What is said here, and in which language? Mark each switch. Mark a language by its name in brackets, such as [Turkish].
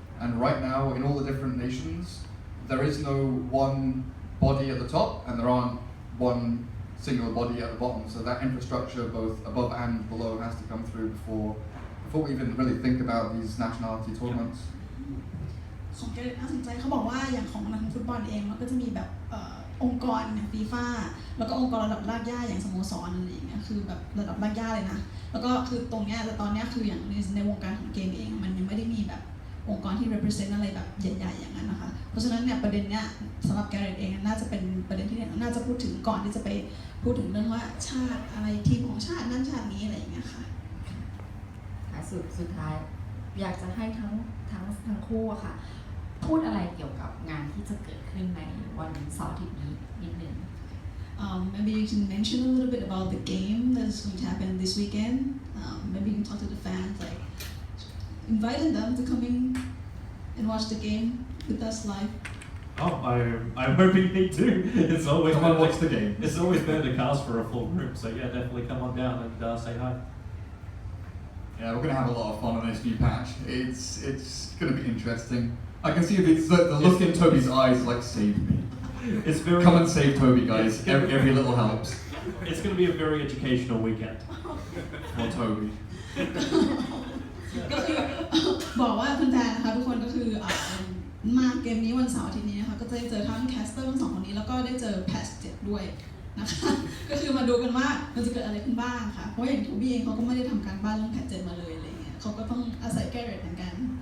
[English] And right now, in all the different nations, there is no one body at the top, and there aren't one single body at the bottom. So that infrastructure, both above and below, has to come through before we even really think about these nationality tournaments. [Thai] ของเกรดน่าสนใจเขาบอกว่าอย่างของนักฟุตบอลเองมันก็จะมีแบบองค์กรอย่างฟีฟ่าแล้วก็องค์กรระดับรากหญ้าอย่างสโมสรอะไรอย่างเงี้ยคือแบบระดับรากหญ้าเลยนะแล้วก็คือตรงเนี้ยแต่ตอนเนี้ยคืออย่างในวงการของเกมเองมันยังไม่ได้มีแบบ องค์กรที่ represent อะไรแบบใหญ่ๆอย่างนั้นนะคะเพราะฉะนั้นเนี่ยประเด็นเนี้ยสำหรับแกเรตเองน่าจะเป็นประเด็นที่น่าจะพูดถึงก่อนที่จะไปพูดถึงเรื่องว่าชาติอะไรทีมของชาตินั่นชาตินี้อะไรอย่างเงี้ยค่ะ สุดท้ายอยากจะให้ทั้งคู่อะค่ะพูดอะไรเกี่ยวกับงานที่จะเกิดขึ้นในวันเสาร์อาทิตย์นี้นิดนึง [English] Maybe you can mention a little bit about the game that's going to happen this weekend. Maybe you can talk to the fans, like inviting them to come in and watch the game with us live. Oh, I'm hoping they do. It's always come and watch the game. It's always better to cast for a full room, so yeah, definitely come on down and say hi. Yeah, we're going to have a lot of fun on this new patch. It's going to be interesting. I can see if it's the look in Toby's eyes, like save me. It's very. Come and save Toby, guys. Every little helps. It's going to be a very educational weekend for Toby. [Thai] ก็คือบอกว่าแฟนๆนะคะทุกคนก็คือมาเกมนี้วันเสาร์อาทิตย์นี้นะคะก็จะได้เจอทั้งแคสเตอร์ทั้งสองคนนี้แล้วก็ได้เจอแพท7ด้วยนะคะก็คือมาดูกันว่ามันจะเกิดอะไรขึ้นบ้างค่ะเพราะอย่างโทบี้เองเขาก็ไม่ได้ทำการบ้านเรื่องแพท7มาเลยอะไรเงี้ยเขาก็ต้องอาศัยแกเรตเหมือนกัน